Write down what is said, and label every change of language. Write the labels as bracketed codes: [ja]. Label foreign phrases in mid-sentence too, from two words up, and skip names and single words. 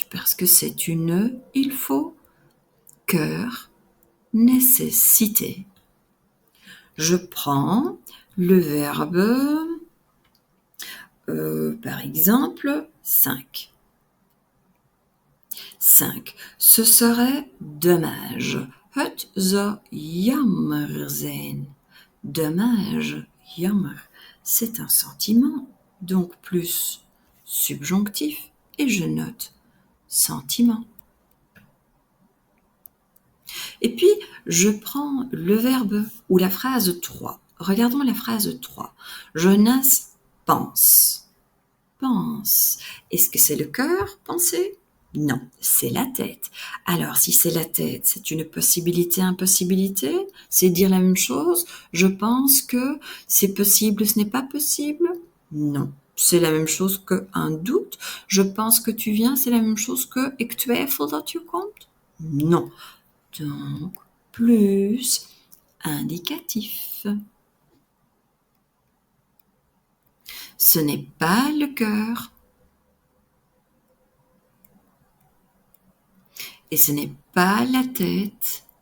[fr] Parce que c'est une il faut, cœur, nécessité. Je prends le verbe, par exemple, 5. 5. Ce serait dommage. [nl] Het zou jammer zijn. [fr] Dommage, jammer, c'est un sentiment, donc plus subjonctif, et je note sentiment. Et puis, je prends le verbe ou la phrase 3. Regardons la phrase 3. Jonas pense. Pense. Est-ce que c'est le cœur, penser? Non, c'est la tête. Alors, si c'est la tête, c'est une possibilité, impossibilité? C'est dire la même chose? Je pense que c'est possible, ce n'est pas possible? Non, c'est la même chose qu'un doute. Je pense que tu viens, c'est la même chose que [nl] ik twijfel dat je komt? [fr] Non. Donc, plus indicatif. Ce n'est pas le cœur. Et ce n'est pas la tête.